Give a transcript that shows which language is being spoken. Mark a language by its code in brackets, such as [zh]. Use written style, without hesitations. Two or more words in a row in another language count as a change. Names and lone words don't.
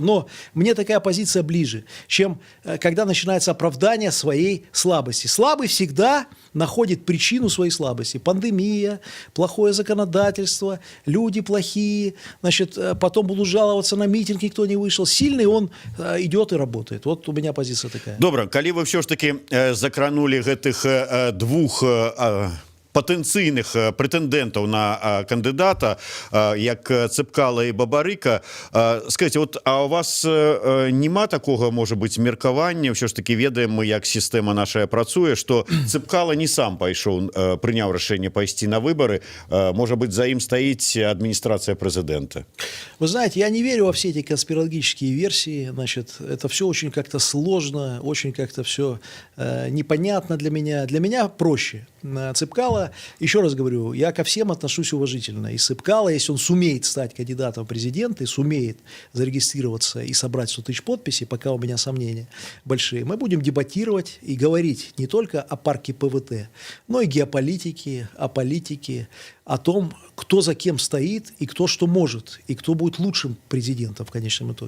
[ru] Но мне такая позиция ближе, чем когда начинается оправдание своей слабости. Слабый всегда находит причину своей слабости. Пандемия, плохое законодательство, люди плохие, значит, потом будут жаловаться на митинг, никто не вышел. Сильный он идет и работает. Вот у меня позиция такая. [be] Добра, калі вы [ru] все ж таки [be] закранули гэтых двух патэнцыйных прэтэндэнтаў на кандыдата, як Цыпкала і Бабарыка. [ru] Скажите, вот, а у вас [be] нема такога, можа быць, меркавання? Ўсё ж таки ведаем мы, як сістэма наша працуе, што Цыпкала не сам пайшоў, прыняў рашэнне пайсці на выборы. Можа быць, за ім стаіць адміністрацыя прэзідэнта. [ru] Вы знаете, я не верю во все эти конспирологические версии. Значит, это все очень как-то сложно, очень как-то все непонятно для меня. Для меня проще. Цыпкала, еще раз говорю, я ко всем отношусь уважительно. И Цыпкала, если он сумеет стать кандидатом в президенты, сумеет зарегистрироваться и собрать 100 тысяч подписей, пока у меня сомнения большие, мы будем дебатировать и говорить не только о парке ПВТ, но и геополитике, о политике, о том, кто за кем стоит и кто что может, и кто будет лучшим президентом в конечном итоге.